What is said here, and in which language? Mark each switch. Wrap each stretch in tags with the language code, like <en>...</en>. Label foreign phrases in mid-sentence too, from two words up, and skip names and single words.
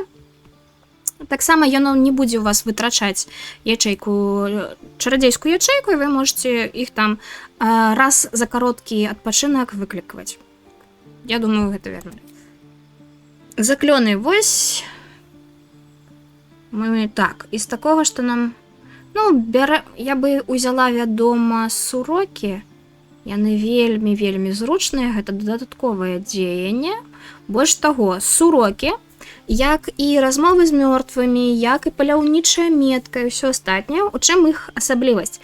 <be>Таксама яно не будзе у вас вытрачаць ячэйку, чарадзейскую ячэйку, і вы можете іх там раз за кароткі адпачынак выклікваць. Я думаю, гэта верно. Заклёны, вось.</be> <ru>Мы так, из такого,</ru> <be>што нам... Ну, я бы узяла, вядома, сурокі. Яны вельмі зручныя, гэта дадатковае дзеянне. Больш таго, сурокі, як і размовы з мёртвымі, як і паляўнічая метка і ўсё астатняе, у чым іх асаблівасць?</be>